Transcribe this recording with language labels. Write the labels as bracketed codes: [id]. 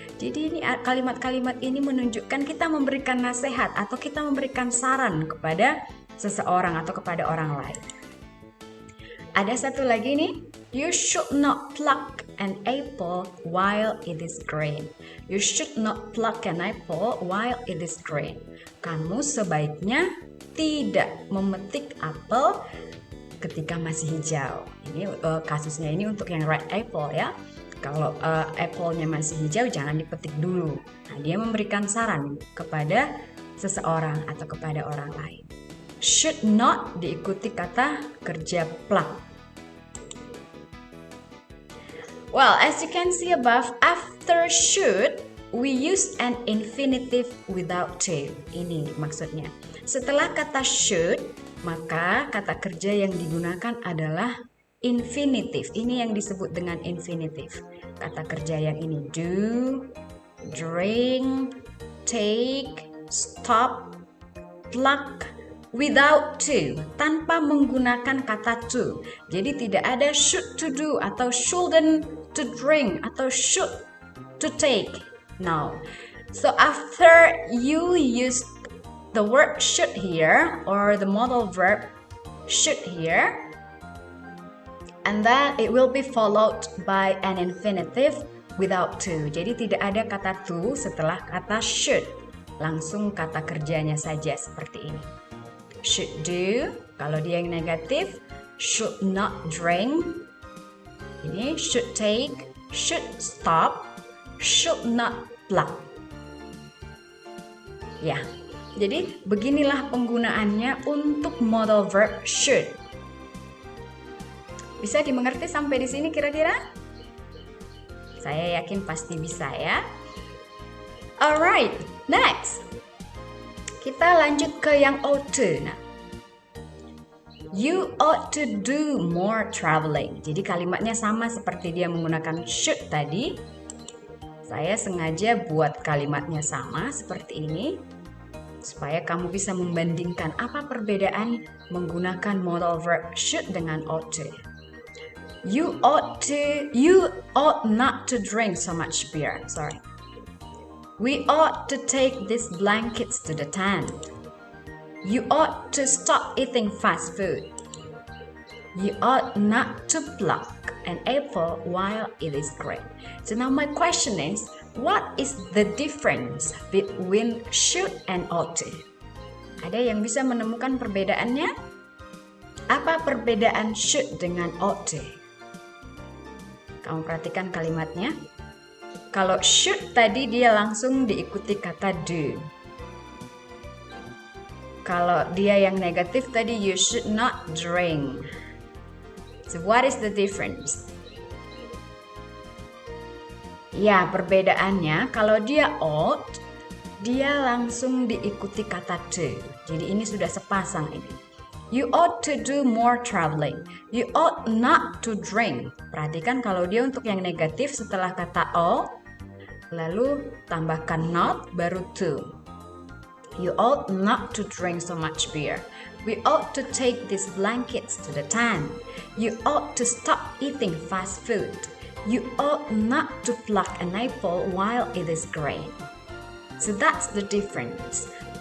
[id] Jadi ini kalimat-kalimat ini menunjukkan kita memberikan nasihat atau kita memberikan saran kepada seseorang atau kepada orang lain. Ada satu lagi nih, [en] you should not pluck an apple while it is green. You should not pluck an apple while it is green. [id] Kamu sebaiknya tidak memetik apel ketika masih hijau. Ini kasusnya ini untuk yang red apple ya. Kalau apple-nya masih hijau jangan dipetik dulu. Nah, dia memberikan saran kepada seseorang atau kepada orang lain. Should not diikuti kata kerja pluck. [en] Well, as you can see above, after should, we use an infinitive without to. [id] Ini maksudnya. Setelah kata should, maka kata kerja yang digunakan adalah infinitive. Ini yang disebut dengan infinitive. Kata kerja yang ini do, drink, take, stop, pluck, without to, tanpa menggunakan kata to. Jadi tidak ada [en] should to do [id] atau shouldn't to drink atau should to take. No. [en] So after you use the word should here or the modal verb should here, and then it will be followed by an infinitive without to. [id] Jadi tidak ada kata to setelah kata should. Langsung kata kerjanya saja seperti ini. Should do, kalau dia yang negatif, should not drink. Ini should take, should stop, should not pluck. Ya, jadi beginilah penggunaannya untuk modal verb should. Bisa dimengerti sampai di sini kira-kira? Saya yakin pasti bisa ya. [en] Alright, next. [id] Kita lanjut ke yang ought to. [en] Nah, you ought to do more traveling. [id] Jadi kalimatnya sama seperti dia menggunakan should tadi. Saya sengaja buat kalimatnya sama seperti ini supaya kamu bisa membandingkan apa perbedaan menggunakan modal verb should dengan ought to. [en] You ought not to drink so much beer. Sorry. We ought to take these blankets to the tent. You ought to stop eating fast food. You ought not to pluck an apple while it is green. So now my question is, what is the difference between should and ought to? [id] Ada yang bisa menemukan perbedaannya? Apa perbedaan should dengan ought to? Kamu perhatikan kalimatnya. Kalau should tadi dia langsung diikuti kata do. Kalau dia yang negatif tadi you should not drink. [en] So what is the difference? [id] Ya, perbedaannya kalau dia ought, dia langsung diikuti kata to. Jadi ini sudah sepasang ini. [en] You ought to do more traveling. You ought not to drink. [id] Perhatikan kalau dia untuk yang negatif setelah kata ought, lalu tambahkan not, baru to. [en] You ought not to drink so much beer. We ought to take these blankets to the tent. You ought to stop eating fast food. You ought not to pluck an apple while it is green. So that's the difference.